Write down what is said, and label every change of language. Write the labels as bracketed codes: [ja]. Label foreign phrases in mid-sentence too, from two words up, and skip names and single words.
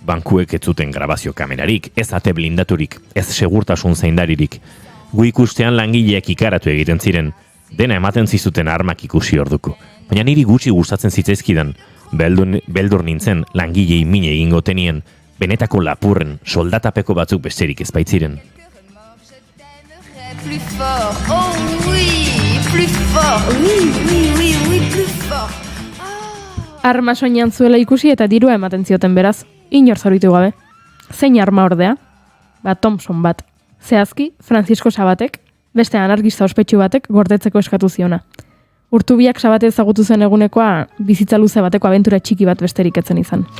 [eu] Bankuek ez zuten grabazio kamerarik, ez ate blindaturik, ez segurtasun zaindaririk. Gu ikustean langileak ikaratu egiten ziren, dena ematen zizuten armak ikusi orduko. Baina niri gutxi gustatzen zitzaizkidan, beldur nintzen langilei mine egingo tenien, benetako lapurren, soldatapeko batzuk besterik ez baitziren. [fr] Plus fort, oh oui, plus fort, oui, plus fort. [eu] Arma soinean zuela ikusi eta dirua ematen zioten beraz, inor zauritu gabe. Zein arma ordea? Thompson bat. Zehazki, Francisco Sabatek, beste anarkista ospetsu batek gordetzeko eskatu ziona. Urtubiak Sabate ezagutu zen egunekoa bizitza luze bateko abentura txiki bat besterik etzen izan.